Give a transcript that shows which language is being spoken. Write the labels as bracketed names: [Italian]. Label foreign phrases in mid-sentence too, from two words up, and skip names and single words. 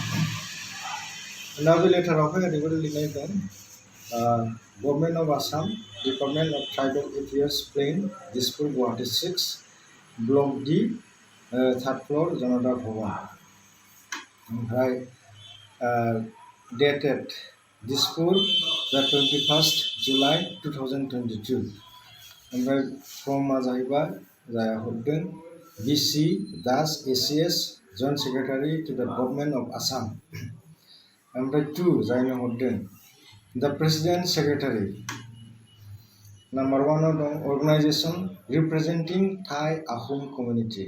[Bodo] दा बे लेटारावहाय ओरैबायदि लिरनाय दं, [English] Government of Assam, Department of Tribal Affairs, Plain, Dispur, Guwahati 6, Block D, 3rd floor, [Bodo] जनता भवन। [English] ओमफ्राय dated दिसपुर, the 21st July 2022। [Bodo] ओमफ्राय फ्रमा जाहैबाय जाया हरदों BC दास ACS, [English] Joint Secretary to the Government of Assam. [Bodo] ओमफ्राय 2 जायनो हरदों [English] the President Secretary. [Bodo] नाम्बार 1 आव दं [English] organisation representing Tai Ahom community.